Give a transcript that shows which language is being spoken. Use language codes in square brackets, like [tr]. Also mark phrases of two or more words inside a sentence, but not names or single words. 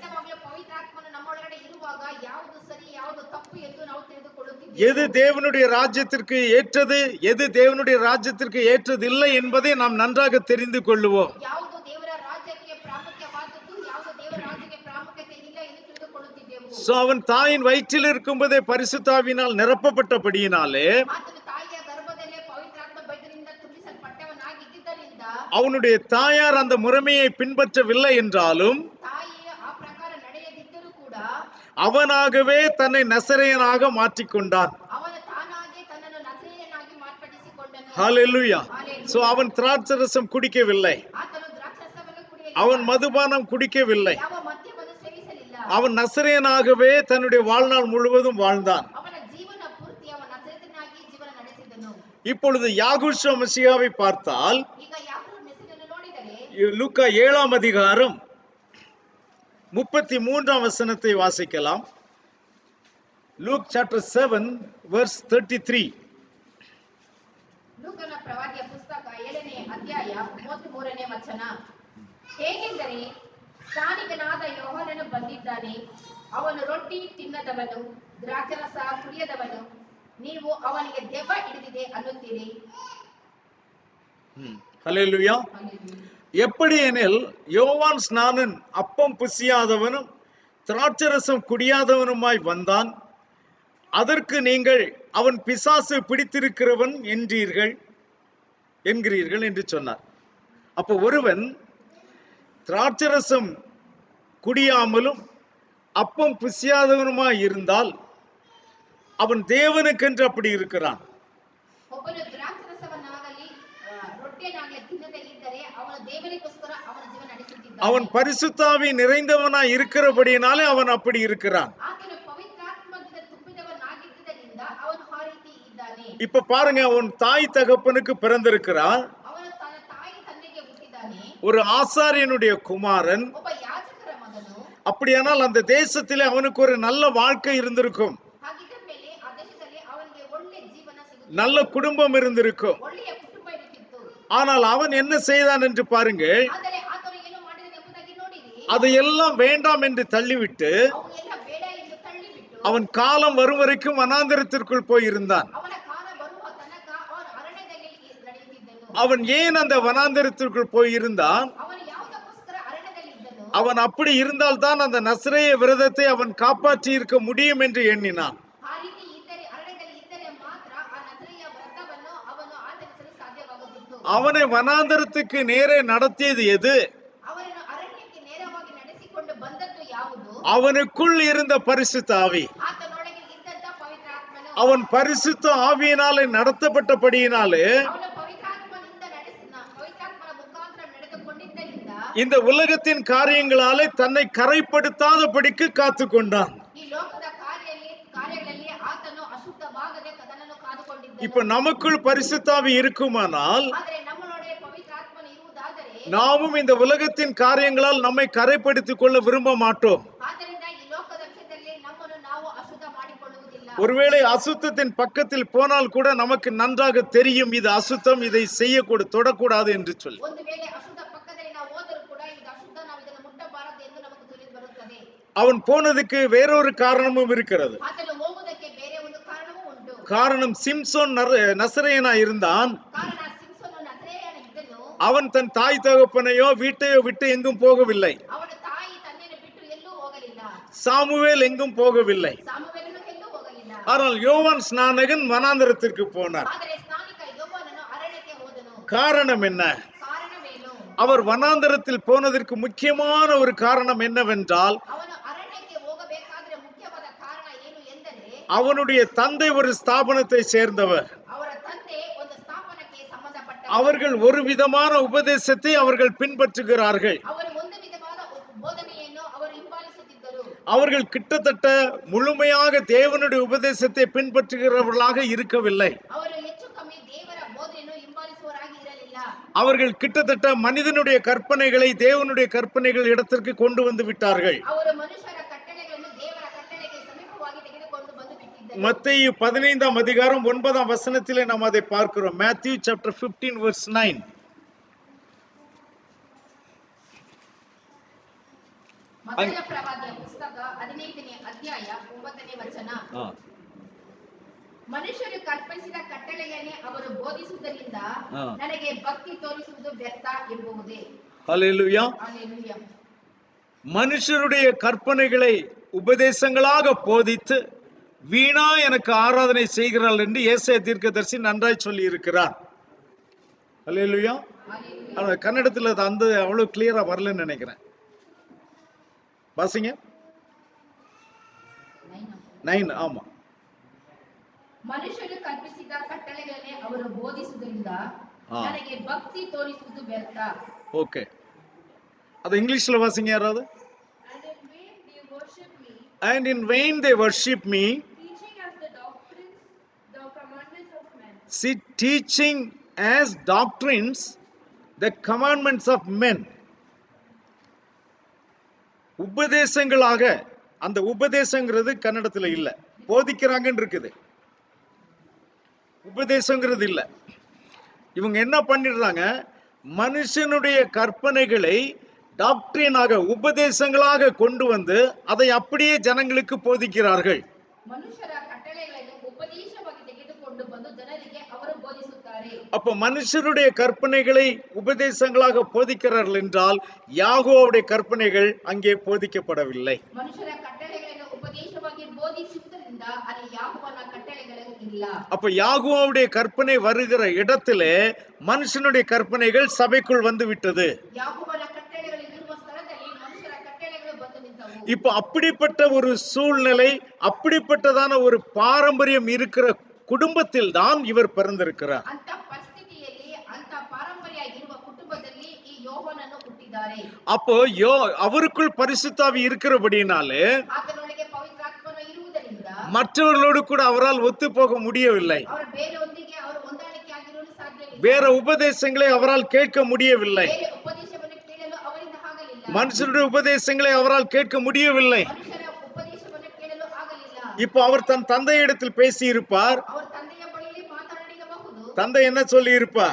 [ta] எது தேவனுடைய ராஜ்யத்திற்கு ஏற்றது, எது தேவனுடைய ராஜ்யத்திற்கு ஏற்றது இல்லை என்பதை நாம் நன்றாக தெரிந்து கொள்வோம். சோ அவன் தாயின் வயிற்றில் இருக்கும்போதே பரிசுத்தாவினால் நிரப்பப்பட்டபடியினாலே [kn] ಆತನು ತಾಯಿಯ ಗರ್ಭದಲ್ಲೇ ಪವಿತ್ರಾತ್ಮ ಬೈದರಿಂದ ತುಂಬಿಸಲ್ಪಟ್ಟವನಾಗಿದ್ದರಿಂದ [ta] அவனுடைய தாயார் அந்த முறைமையை பின்பற்றவில்லை என்றாலும் [kn] ತಾಯಿಯ ಆ ಪ್ರಕಾರ ನಡೆಯದಿದ್ದರೂ ಕೂಡ [ta] அவனாகவே தன்னை நசரேயனாக மாற்றிக்கொண்டான். [kn] ಅವನು ತಾನಾಗೆ ತನ್ನನ್ನು ನಜರೇಯನಾಗಿ ಮಾರ್ಪಡಿಸಿಕೊಂಡನು. [ta] ஹalleluya. சோ அவன் திராட்சரசம் குடிக்கவில்லை, [kn] ಆತನು ದ್ರಾಕ್ಷಾರಸವನ್ನು ಕುಡಿಯಲಿಲ್ಲ, [ta] அவன் மதுபானம் குடிக்கவில்லை, [kn] ಯಾವ ಮದ್ಯವನ್ನು ಸೇವಿಸಲಿಲ್ಲ. [ta] அவன் நசரேயனாகவே தன்னுடைய வாழ்நாள் முழுவதும் வாழ்ந்தான். [kn] ಅವನ ಜೀವನ ಪೂರ್ತಿ ಅವನ ನಜರೇಯನಾಗಿ ಜೀವನ ನಡೆಸಿದನು. [ta] இப்பொழுது யாகுஷா மசியாவை பார்த்தால் [kn] ಈಗ ಯಾಕೋಬ ಮೆಸ್ಸಿಯನನ್ನು ನೋಡಿದರೆ [ta] லூக்கா 7ஆம் அதிகாரம் 33ஆம் வசனத்தை வாசிக்கலாம். [en] Luke chapter 7 verse 33. [kn] ಲೂಕನ ಪ್ರವಾದಿಯ ಪುಸ್ತಕ 7ನೇ ಅಧ್ಯಾಯ 33ನೇ ವಚನ. ಹೇಗೆಂದರೆ ಸ್ನಾನಿಕನಾದ ಯೋಹಾನನು ಬಂದಿದ್ದಾನೆ, ಅವನು ರೊಟ್ಟಿ ತಿನ್ನದವನು, ದ್ರಾಕ್ಷಾರಸ ಕುಡಿಯದವನು, ನೀವು ಅವನಿಗೆ ದೆವ್ವ ಹಿಡಿದಿದೆ ಅನ್ನುತ್ತೀರಿ. [ta] ஹalleluya. எப்படி எனில் யோவான் ஸ்நானன் அப்பம் புசியாதவனும் திராட்சரசம் குடியாதவனுமாய் வந்தான், அதற்கு நீங்கள் அவன் பிசாசு பிடித்திருக்கிறவன் என்கிறீர்கள் என்று சொன்னார். அப்போ ஒருவன் திராட்சரசம் குடியாமலும் அப்பம் புசியாதவனுமாய் இருந்தால் அவன் தேவனுக்கென்று அப்படி இருக்கிறான். [kn] ಒಬ್ಬನು ದ್ರಾಕ್ಷಾರಸವನ್ನಾಗಲಿ ರೊಟ್ಟಿಯನ್ನಾಗಲಿ ತಿನ್ನದೇ ಇದ್ದರೆ ಅವನು ದೇವರಿಗೋಸ್ಕರ ಅವನ ಜೀವನ ನಡೆಸುತ್ತಿದ್ದಾನೆ. [ta] அவன் பரிசுத்தாவி நிறைந்தவனாய் இருக்கிறபடியினாலே அவன் அப்படி இருக்கிறான். [kn] ಆತನು ಪವಿತ್ರಾತ್ಮದಿಂದ ತುಂಬಿದವನಾಗಿದ್ದರಿಂದ ಅವನು ಆ ರೀತಿ ಇದ್ದಾನೆ. [ta] இப்ப பாருங்க, அவன் தாய் தகப்பனுக்கு பிறந்திருக்கிறான், [kn] ಅವನು ತನ್ನ ತಾಯಿ ತಂದೆಗೆ ಹುಟ್ಟಿದ್ದಾನೆ, [ta] ஒரு ஆசாரியனுடைய குமாரன். [kn] ಒಬ್ಬ ಯಾಜಕರ ಮಗನು. [ta] அப்படியானால் அந்த தேசத்திலே அவனுக்கு ஒரு நல்ல வாழ்க்கை இருந்திருக்கும், [kn] ಹಾಗಿದ್ದ ಮೇಲೆ ಆ ದೇಶದಲ್ಲಿ ಅವನಿಗೆ ಒಳ್ಳೆ ಜೀವನ ಸಿಗುತ್ತಿತ್ತು, [ta] நல்ல குடும்பம் இருந்திருக்கும். [kn] ಒಳ್ಳೆಯ ಕುಟುಂಬ ಇರುತ್ತಿತ್ತು. [ta] ஆனால் அவன் என்ன செய்தான் என்று பாருங்கள். [kn] ಆದರೆ ಆತನು ಏನು ಮಾಡಿದನು ಎಂಬುದಾಗಿ ನೋಡಿರಿ. [ta] அதையெல்லாம் வேண்டாம் என்று தள்ளிவிட்டு [kn] ಅವನು ಎಲ್ಲ ಬೇಡ ಎಂದು ತಳ್ಳಿಬಿಟ್ಟು [ta] அவன் காலம் வரும் வரைக்கும் வனாந்தரத்திற்குள் போய் இருந்தான். [kn] ಅವನ ಕಾಲ ಬರುವ ತನಕ ಅವನು ಅರಣ್ಯದಲ್ಲಿ ನಡೆಯುತ್ತಿದ್ದನು. [ta] அவன் ஏன் அந்த வனாந்தரத்திற்குள் போய் இருந்தான்? [kn] ಅವನು ಯಾವುದಕ್ಕೋಸ್ಕರ ಅರಣ್ಯದಲ್ಲಿ ಇದ್ದನು? [ta] அவன் அப்படி இருந்தால்தான் அந்த நசரேய விரதத்தை அவன் காப்பாற்றி இருக்க முடியும் என்று எண்ணினான். [kn] ಆ ರೀತಿ ಇದ್ದರೆ, ಅರಣ್ಯದಲ್ಲಿ ಇದ್ದರೆ ಮಾತ್ರ ಆ ನಜರೇಯ ವ್ರತವನ್ನು ಅವನು ಆಚರಿಸಲು ಸಾಧ್ಯವಾಗುತ್ತಿತ್ತು. [ta] அவனை வனாந்தரத்துக்கு நேரே நடத்தியது எது? [kn] ಅವನನ್ನು ಅರಣ್ಯಕ್ಕೆ ನೇರವಾಗಿ ನಡೆಸಿಕೊಂಡು ಬಂದದ್ದು ಯಾವುದು? [ta] அவனுக்குள் இருந்த பரிசுத்த ஆவி. [kn] ಆತನೊಳಗೆ ಇದ್ದಂತ ಪವಿತ್ರ ಆತ್ಮನು. [ta] அவன் பரிசுத்த ஆவியினாலே நடத்தப்பட்டபடியினாலே [kn] ಅವನು ಪವಿತ್ರಾತ್ಮನ ಮುಖಾಂತರ ನಡೆದುಕೊಂಡಿದ್ದರಿಂದ [ta] இந்த உலகத்தின் காரியங்களாலே தன்னை கரைப்படுத்தாதபடிக்கு காத்து கொண்டான். [kn] ಈ ಲೋಕದ ಕಾರ್ಯಗಳಲ್ಲಿ ಆತನು ಅಶುದ್ಧವಾಗದೆ ತನ್ನನ್ನು ಕಾದುಕೊಂಡಿದ್ದನು. [ta] இப்ப நமக்குள் பரிசுத்தாவி இருக்குமானால் [kn] ಆದರೆ ನಮ್ಮೊಳಗೆ ಪವಿತ್ರಾತ್ಮನು ಇರುವುದಾದರೆ [ta] நாமும் இந்த உலகத்தின் காரியங்களால் நம்மை கரைப்படுத்திக் கொள்ள விரும்ப மாட்டோம். [kn] ಆದ್ದರಿಂದ ಈ ಲೋಕದ ವಿಷಯದಲ್ಲಿ ನಮ್ಮನ್ನು ನಾವು ಅಶುದ್ಧ ಮಾಡಿಕೊಳ್ಳುವುದಿಲ್ಲ. [ta] ஒருவேளை அசுத்தத்தின் பக்கத்தில் போனால் கூட நமக்கு நன்றாக தெரியும் இது அசுத்தம், இதை தொடக்கூடாது என்று சொல்லி. [kn] ಒಂದು ವೇಳೆ ಅಶುದ್ಧ ಪಕ್ಕದಲ್ಲಿ ನಾವು ಹೋದರೂ ಕೂಡ ಇದು ಅಶುದ್ಧ, ನಾವು ಇದನ್ನು ಮುಟ್ಟಬಾರದು ಎಂದು ನಮಗೆ ತಿಳಿದು ಬರುತ್ತದೆ. [ta] அவன் போனதுக்கு வேறொரு காரணமும் இருக்கிறது. [kn] ಆತನು ಹೋಗುವುದಕ್ಕೆ ಬೇರೆ ಒಂದು ಕಾರಣವೂ ಉಂಟು. [ta] காரணம் சிம்சோன் நசரேயனா இருந்தான். [kn] ಕಾರಣ ಸಿಂಸೋನು ನಜರೇಯನಾಗಿದ್ದನು. [ta] அவன் தன் தாய் தகப்பனையோ வீட்டையோ விட்டு எங்கும் போகவில்லை. [kn] ಅವನ ತಾಯಿ ತಂದೆಯನ್ನು ಬಿಟ್ಟು ಎಲ್ಲೂ ಹೋಗಲಿಲ್ಲ. [ta] சாமுவேல் எங்கும் போகவில்லை. [kn] ಸಾಮುವೇಲನು ಎಲ್ಲೂ ಹೋಗಲಿಲ್ಲ. [ta] ஆனால் யோவான் ஸ்நானகன் வனாந்தரத்திற்கு போனார். [kn] ಆದರೆ ಸ್ನಾನಿಕ ಯೋಹಾನನು ಅರಣ್ಯಕ್ಕೆ ಹೋದನು. [ta] காரணம் என்ன? [kn] ಕಾರಣವೇನು? [ta] அவர் வனாந்தரத்தில் போனதற்கு முக்கியமான ஒரு காரணம் என்னவென்றால் [kn] ಅವನು ಅರಣ್ಯಕ್ಕೆ ಹೋಗಬೇಕಾದ್ರೆ ಮುಖ್ಯವಾದ ಕಾರಣ ಏನು ಎಂದರೆ [ta] அவனுடைய தந்தை ஒரு ஸ்தாபனத்தை சேர்ந்தவர். [kn] ಅವರ ತಂದೆ ಒಂದು ಸ್ಥಾಪನಕ್ಕೆ ಸಂಬಂಧಪಟ್ಟ [ta] அவர்கள் ஒரு விதமான உபதேசத்தை அவர்கள் பின்பற்றுகிறார்கள். [kn] ಅವರು ಒಂದು ವಿಧವಾದ ಬೋಧನೆಯನ್ನು ಅವರು ಹಿಂಬಾಲಿಸುತ್ತಿದ್ದರು. [ta] அவர்கள் கிட்டத்தட்ட முழுமையாக தேவனுடைய உபதேசத்தை பின்பற்றுகிறவர்களாக இருக்கவில்லை. [kn] ಅವರು ಹೆಚ್ಚು ಕಮ್ಮಿ ದೇವರ ಬೋಧನೆಯನ್ನು ಹಿಂಬಾಲಿಸುವವರಾಗಿ ಇರಲಿಲ್ಲ. [ta] அவர்கள் கிட்டத்தட்ட மனிதனுடைய கற்பனைகளை தேவனுடைய கற்பனைகள் இடத்திற்கு கொண்டு வந்து விட்டார்கள். [kn] ಅವರು ಮನುಷ್ಯರ ಕಟ್ಟಳೆಗಳನ್ನು ದೇವರ ಕಟ್ಟಳೆಗೆ ಸಮೀಪವಾಗಿ ತೆಗೆದುಕೊಂಡು ಬಂದು ಬಿಟ್ಟಿದ್ದರು. [ta] மத்தேயு 15ஆம் அதிகாரம் 9ஆம் வசனத்திலே நாம் அதை பார்க்கிறோம். [en] Matthew chapter 15 verse 9. [kn] ಮತ್ತಾಯ ಪ್ರವಾದಿಯ ಪುಸ್ತಕ 15ನೇ ಅಧ್ಯಾಯ 9ನೇ ವಚನ. ಮನುಷ್ಯರು ಕಲ್ಪಿಸಿದ ಕಟ್ಟಳೆಯನ್ನೇ ಅವರು ಬೋಧಿಸುವುದರಿಂದ ನನಗೆ ಭಕ್ತಿ ತೋರಿಸುವುದು ವ್ಯರ್ಥ ಎಂಬುವುದೇ. [ta] ஹல்லேலூயா. ஹல்லேலூயா. மனுஷருடைய கற்பனைகளை உபதேசங்களாக போதித்து வீணா எனக்கு ஆராதனை செய்கிறாள் என்று ஏசாயா தீர்க்கதரிசி நன்றாய் சொல்லி இருக்கிறார். அல்லேலூயா. ஆனா கன்னடத்துல அது அந்த அவ்வளவு கிளியரா வரலன்னு நினைக்கிறேன். வாசிங்க 9. ஆமா. [kn] ಮನುಷ್ಯರು ಕಲ್ಪಿಸಿದ ಕಟ್ಟಳೆಗಳನ್ನೇ ಅವರು ಬೋಧಿಸುವುದರಿಂದ ನನಗೆ ಭಕ್ತಿ ತೋರಿಸುವುದು ವ್ಯರ್ಥ. [ta] ஓகே, அது இங்கிலீஷ்ல வாசிங்க யாராவது. [en] And in vain they worship me, teaching as the doctrines the commandments of men. See, teaching as doctrines the commandments of men. [ta] உபதேசங்களாக, அந்த உபதேசங்கிறது கன்னடத்துல இல்ல, போதிக்கிறாங்கன்னு இருக்குது, உபதேசங்கிறது இல்ல. இவங்க என்ன பண்ணிடுறாங்க, மனுஷனுடைய கற்பனைகளை டாக்டரினாக உபதேசங்களாக கொண்டு வந்து அதை அப்படியே ஜனங்களுக்கு போதிக்கிறார்கள். [kn] ಮನುಷ್ಯರ ಕಟ್ಟಳೆಗಳನ್ನು ಉಪದೇಶವಾಗಿ ತೆಗೆದುಕೊಂಡು ಬಂದು ಜನರಿಗೆ ಅವರು ಬೋಧಿಸುತ್ತಾರೆ. [ta] அப்ப மனுஷருடைய கற்பனைகளை உபதேசங்களாக போதிக்கிறார்கள் என்றால் யாகோவுடைய கற்பனைகள் அங்கே போதிக்கப்படவில்லை. [kn] ಮನುಷ್ಯರ ಕಟ್ಟಳೆಗಳನ್ನು ಉಪದೇಶವಾಗಿ ಬೋಧಿಸುವುದರಿಂದ ಅಲ್ಲಿ ಯಾಹೋವನ ಕಟ್ಟಳೆಗಳು ಇಲ್ಲ. [ta] அப்ப யாகோவுடைய கற்பனை வருகிற இடத்திலே மனுஷனுடைய கற்பனைகள் சபைக்குள் வந்து விட்டது. [kn] ಯಾಹೋವನ ಕಟ್ಟಳೆಗಳು ಇರುವ ಸ್ಥಳದಲ್ಲಿ ಮನುಷ್ಯರ ಕಟ್ಟಳೆಗಳು ಬಂದು ನಿಂತವು. [ta] இப்ப அப்படிப்பட்ட ஒரு சூழ்நிலை, அப்படிப்பட்டதான ஒரு பாரம்பரியம் இருக்கிற குடும்பத்தில் தான் இவர் பிறந்திருக்கிறார். [kn] ಅಂತ ಪರಿಸ್ಥಿತಿಯಲ್ಲಿ ಅಂತ ಪಾರಂಪರ್ಯ ಇರುವ ಕುಟುಂಬದಲ್ಲಿ ಈ ಯೋಹಾನನು ಹುಟ್ಟಿದ್ದಾರೆ. [ta] அப்போ அவருக்குள் பரிசுத்தாவி இருக்கிறபடினாலே [kn] ಆತನೊಳಗೆ ಪವಿತ್ರಾತ್ಮನು ಇರುವುದರಿಂದ [ta] மற்றவர்களோடு கூட அவரால் ஒத்து போக முடியவில்லை. [kn] ಅವರು ಬೇರೆಯೊಂದಿಗೆ ಅವರು ಹೊಂದಾಣಿಕೆ ಆಗಿರಲು ಸಾಧ್ಯವಿಲ್ಲ. [ta] வேற உபதேசங்களை அவரால் கேட்க முடியவில்லை. [kn] ಬೇರೆ ಉಪದೇಶವನ್ನು ಕೇಳಲು ಅವರಿಂದ ಆಗಲಿಲ್ಲ. [ta] மனுஷருடைய உபதேசங்களை அவரால் கேட்க முடியவில்லை. [kn] ಮನುಷ್ಯರ ಉಪದೇಶವನ್ನು ಕೇಳಲು ಆಗಲಿಲ್ಲ. [ta] இப்போ அவர் தன் தந்தையிடத்தில் பேசி இருப்பார். [kn] ಅವರು ತಂದೆಯ ಬಳಿಯಲ್ಲಿ ಮಾತನಾಡಿರಬಹುದು. [ta] தந்தை என்ன சொல்லி இருப்பார்,